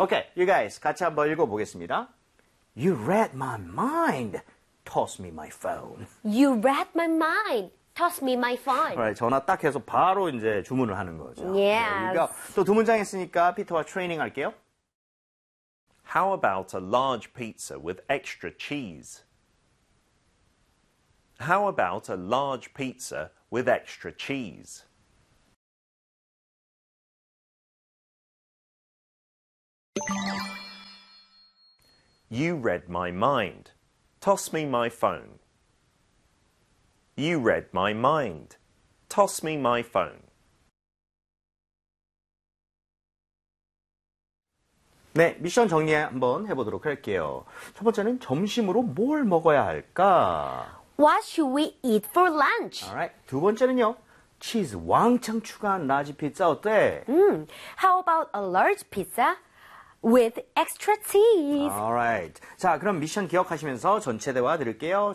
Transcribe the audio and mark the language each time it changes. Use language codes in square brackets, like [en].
[en] Okay, you guys 같이 한번 읽어보겠습니다. You read my mind. Toss me my phone. You read my mind. Toss me my phone. [ko] Right, 전화 딱 해서 바로 이제 주문을 하는 거죠. [en] Yes. [ko] 그러니까 또 두 문장 했으니까 피터와 트레이닝 할게요. [en] How about a large pizza with extra cheese? How about a large pizza with extra cheese? You read my mind. Toss me my phone. You read my mind. Toss me my phone. [ko] 네, 미션 정리 한번 해보도록 할게요. 첫 번째는 점심으로 뭘 먹어야 할까? [en] What should we eat for lunch? [ko] Alright, 두 번째는요. 치즈 왕창 추가한 라지 피자 어때? [en] How about a large pizza with extra cheese? Alright. [ko] 자, 그럼 미션 기억하시면서 전체 대화 들을게요.